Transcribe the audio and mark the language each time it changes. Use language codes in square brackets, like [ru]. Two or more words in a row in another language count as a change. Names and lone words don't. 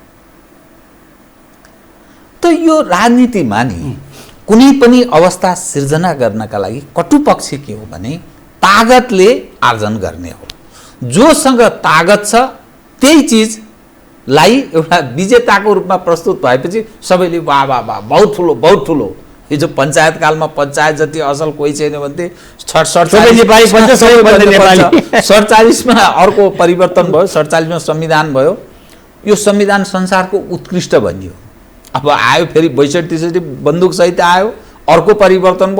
[ne] त यो राजनीतिमा नि कुनै पनि अवस्था सिर्जना गर्नका लागि कटुपक्ष के हो भने तागतले आर्जन गर्ने हो। जोसँग तागत छ त्यही चिजलाई एउटा विजेताको रूपमा प्रस्तुत भएपछि सबैले वाह वाह वाह बहुत ठुलो। हिजो पञ्चायत कालमा पञ्चायत जति असल कोही छैन भन्थे। 47मा अर्को परिवर्तन भयो, 47मा संविधान भयो। यो संविधान संसारको उत्कृष्ट भनियो। अब आयो फेरि 62-63 बन्दुक सहित आयो, अर्को परिवर्तन भयो।